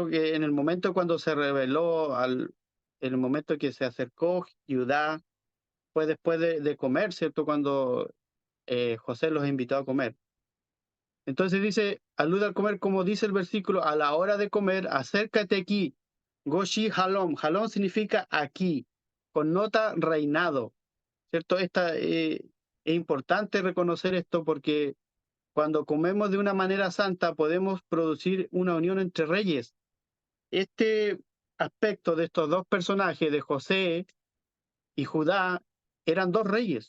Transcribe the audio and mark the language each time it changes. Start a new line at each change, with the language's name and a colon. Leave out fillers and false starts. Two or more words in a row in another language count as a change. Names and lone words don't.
Spanish: Que en el momento cuando se reveló, en el momento que se acercó Judá, fue después de comer, ¿cierto? Cuando José los invitó a comer. Entonces dice, alude al comer, como dice el versículo, a la hora de comer, acércate aquí.
Hebrew: גשי הלום.
Spanish: Halom significa aquí, connota reinado, ¿cierto? Es importante reconocer esto porque cuando comemos de una manera santa podemos producir una unión entre reyes. Este aspecto de estos dos personajes, de José y Judá, eran dos reyes.